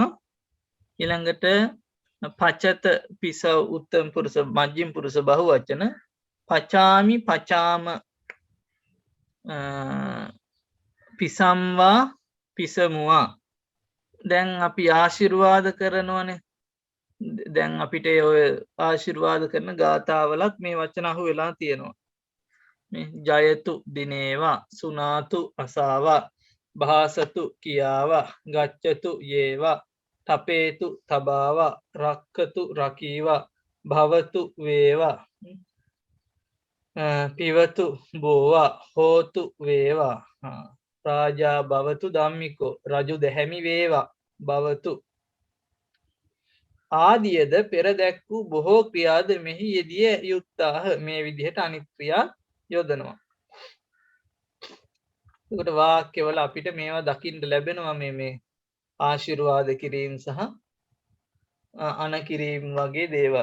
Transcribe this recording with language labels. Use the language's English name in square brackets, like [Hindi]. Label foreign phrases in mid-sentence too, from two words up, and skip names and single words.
[Sinhala] ඊළඟට පචත පිස උත්තම පුරුෂ මජ්ක්‍ධිම පුරුෂ බහු වචන [Pali] පචාමි පචාම [Sinhala] පිසම්වා පිසමුවා. දැන් අපි ආශිර්වාද කරනවනේ. දැන් අපිට ඔය ආශිර්වාද කරන ගාථාවලත් මේ වචන අහු වෙලා තියෙනවා. මේ ජයතු දිනේවා සුනාතු අසාවා භාසතු කියාවා ගච්ඡතු යේවා තපේතු තබාවා රක්කතු රකීවා භවතු වේවා පිවතු බෝවා හෝතු වේවා [Pali] රාජා භවතු ධම්මිකෝ [Sinhala] රජු දැහැමි වේවා භවතු ආදියද පෙර දැක් වූ බොහෝ ක්‍රියාද මෙහි යෙදිය යුත්තාහ. මේ විදිහට අනිත් ක්‍රියා යොදනවා. එතකොට වාක්‍යවල අපිට මේවා දකින්න ලැබෙනවා මේ ආශිර්වාද කිරීම සහ අන කිරීම වගේ දේවල්.